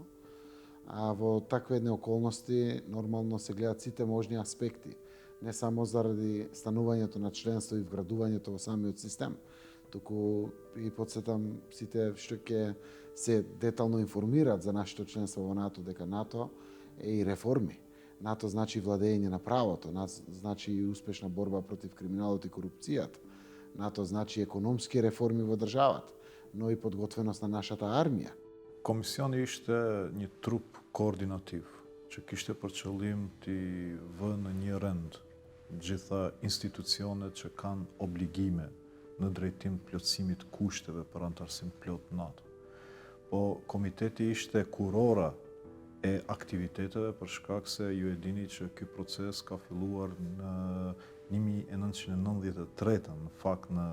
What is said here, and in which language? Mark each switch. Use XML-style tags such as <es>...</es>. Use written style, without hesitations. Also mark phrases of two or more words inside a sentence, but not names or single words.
<mk>А во такви едни околности нормално се гледат сите можни аспекти, не само заради станувањето на членство и вградувањето во самиот систем, туку и подсетам сите што ќе се детално информираат за нашето членство во НАТО, дека НАТО е и реформи. НАТО значи владење на правото, значи и успешна борба против криминалот и корупцијата. НАТО значи економски реформи во државата, но и подготвеност на нашата армија.</mk> <sq>Комисиони ishte një trup koordinativ që kishte për qëllim të vë në një rend gjitha institucionet që kanë obligime në drejtim plotësimit kushteve për antarësim plot NATO. Po komiteti ishte kurora e aktiviteteve për shkak se ju e dini që ky proces ka filluar në 1993 në fakt në</sq>